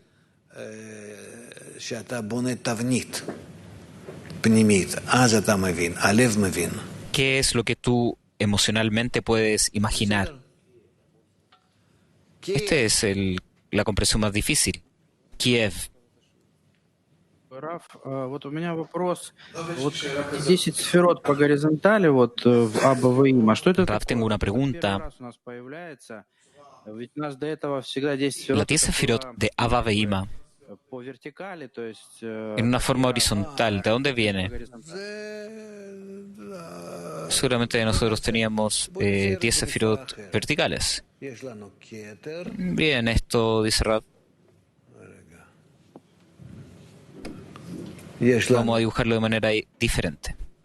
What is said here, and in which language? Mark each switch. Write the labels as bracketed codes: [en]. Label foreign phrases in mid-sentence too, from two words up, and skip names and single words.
[es] ¿Qué es lo que tú emocionalmente puedes imaginar? Esta es la comprensión más difícil. Kiev. [ru] Раф, вот у меня вопрос. Вот 10 сферот по горизонтали, вот в Абба Ваима, что это [es] Raf, tengo una [ru] такое? Первый [es] pregunta. [ru] раз у нас появляется. Ведь у нас до этого всегда 10 [es] La [ru] сферот 10 [es] sefirot de Abba Veima, [ru] по вертикали, то есть... [es] en una forma horizontal, ¿de dónde viene? Seguramente nosotros teníamos 10 sefirot verticales. Bien, esto dice Raf. Vamos a dibujarlo de manera diferente.